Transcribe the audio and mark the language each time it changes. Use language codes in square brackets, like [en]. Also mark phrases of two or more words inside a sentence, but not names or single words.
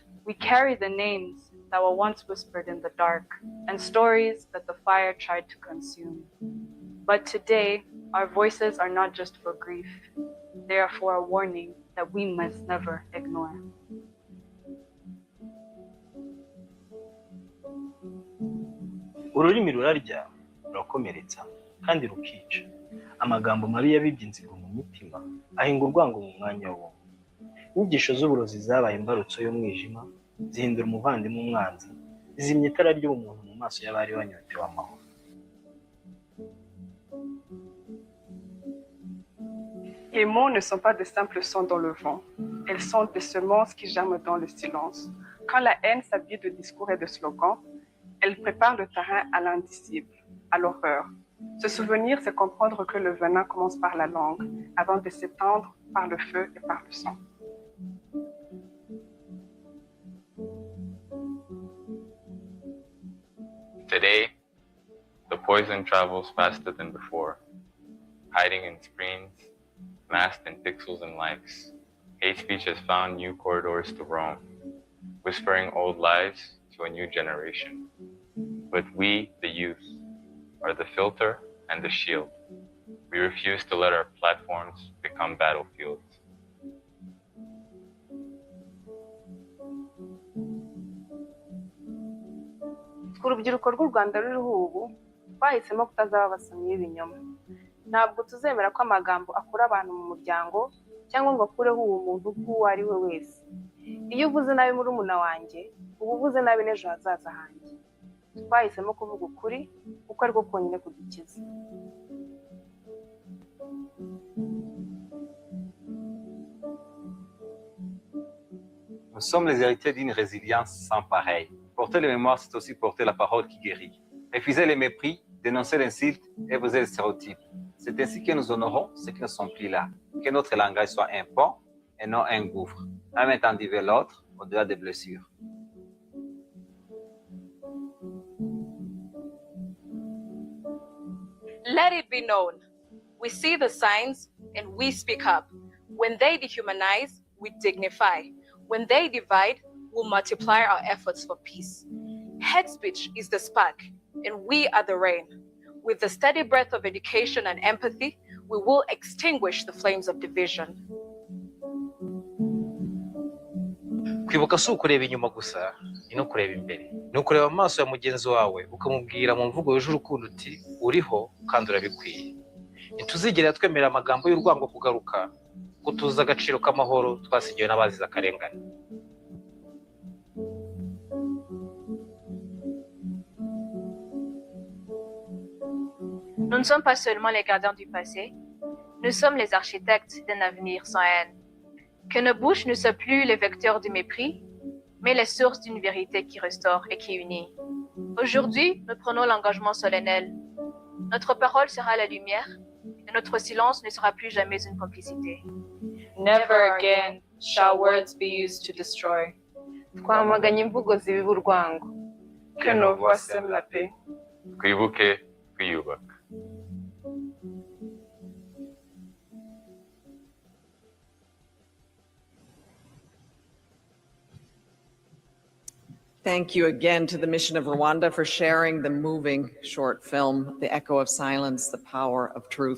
[en] We carry the names that were once whispered in the dark and stories that the fire tried to consume. But today, our voices are not just for grief. They are for a warning that we must never ignore. [rw] Ururimi rurarya, rurakomeretsa, kandi rukica. amagambo mabi yabibye inzigo mu mitima ahinga urwango mu mwanya wo. Inyigisho z'uburozi zabaye imbarutso y'umwijima, zihindura umuvandimwe umwanzi, zimya itara ry'ubumuntu mu maso y'abari banyotewe amahoro. [fr] Les mots ne sont pas de simples sons dans le vent. Elles sont des semences qui germent dans le silence. Quand la haine s'habille de discours et de slogans, elle prépare le terrain à l'indicible, à l'horreur. Se souvenir, c'est comprendre que le venin commence par la langue, avant de s'étendre par le feu et par le sang. [en] Today, the poison travels faster than before, hiding in screens, masked in pixels and likes. Hate speech has found new corridors to roam, whispering old lies to a new generation. But we, the youth, are the filter and the shield. We refuse to let our platforms become battlefields. [rw] Urubyiruko rw'u Rwanda ruriho ubu twahisemo kutazaba abasomyi b'ibinyoma. Ntabwo tuzemera ko amagambo akura abantu mu muryango cyangwa ngo akureho ubumuntu bw'uwo ari we wese. Iyo uvuze nabi murumuna wanjye, uba uvuze nabi n'ejo hazaza hanjye. Twahisemo kuvuga ukuri kuko ariko konyine kudukiza. [fr] Nous sommes les héritiers d'une résilience sans pareille. Porter les mémoires, c'est aussi porter la parole qui guérit. Refuser les mépris, dénoncer l'insulte et briser les stéréotypes. C'est ainsi que nous honorons ceux qui ne sont plus là. Que notre langage soit un pont et non un gouffre. Un mettant vers l'autre au-delà des blessures. [en] Let it be known. We see the signs and we speak up. When they dehumanize, we dignify. When they divide, we'll multiply our efforts for peace. Hate speech is the spark, and we are the rain. With the steady breath of education and empathy, we will extinguish the flames of division. [rw] Kwibuka si ukureba inyuma gusa, ni no kureba imbere. Ni ukureba amaso ya mugenzi wawe ukamubwira mu mvugo yuje urukundo uti uriho kandi urabikwiye. Ntituzigera twemerera amagambo y'urwango kugaruka, ko tuzi agaciro k'amahoro twasigiwe n'abazize akarengane. [fr] Nous ne sommes pas seulement les gardiens du passé, nous sommes les architectes d'un avenir sans haine. Que nos bouches ne soient plus les vecteurs du mépris, mais les sources d'une vérité qui restaure et qui unit. Aujourd'hui, nous prenons l'engagement solennel. Notre parole sera la lumière et notre silence ne sera plus jamais une complicité. [en] Never again shall words be used to destroy. [rw] Twamaganye imvugo zibiba urwango. [fr] Que nos voix sèment la paix. [rw] Twibuke, twiyubaka. [en] Thank you again to the Mission of Rwanda for sharing the moving short film, The Echo of Silence, The Power of Truth.